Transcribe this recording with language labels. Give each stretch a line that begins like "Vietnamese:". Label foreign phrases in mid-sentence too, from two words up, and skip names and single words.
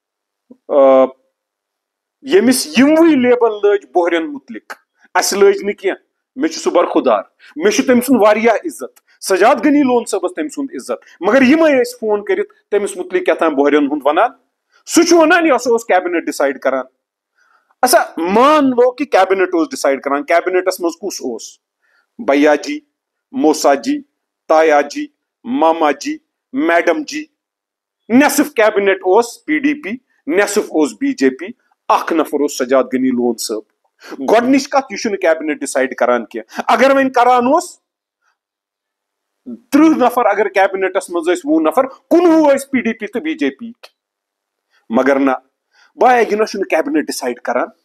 Kashmiri: ییٚمِس یِموٕے لیبل لٲج بوہرٮ۪ن متعلق اسہِ لٲج نہٕ کینٛہہ مےٚ چھُ سُہ برخُدار مےٚ چھُ تٔمۍ سُنٛد واریاہ عزت سجاد غنی لون صٲبس تٔمۍ سُنٛد عزت مگر یِمے ٲسۍ فون کٔرِتھ تٔمِس متعلق کیٛاتھام بوہرٮ۪ن ہُنٛد ونان سُہ چھُ ونان یہِ ہسا اوس کیبنٹ ڈِسایڈ کران
Urdu: اچھا مان لو کہ
Kashmiri: کیبنٹ اوس ڈِسایڈ کران کیبنٹس منٛز کُس اوس بیا جی موسا جی تایا جی ماما جی میڈم جی نصف کیبنٹ اوس پی ڈی پی نصف اوس بی جے پی اکھ نفر اوس سجاد غنی لون صٲب گۄڈنِچ کتھ یہِ چھُنہٕ کیبنٹ ڈِسایڈ کران کینٛہہ اگر وۄنۍ کران اوس 30 نفر اگر کیبنٹس منٛز ٲسۍ 20 نفر 19 ٲسۍ PDP تہٕ BJP مگر نہ بایا یہِ نہ چھُنہٕ کیبنٹ ڈِسایڈ کران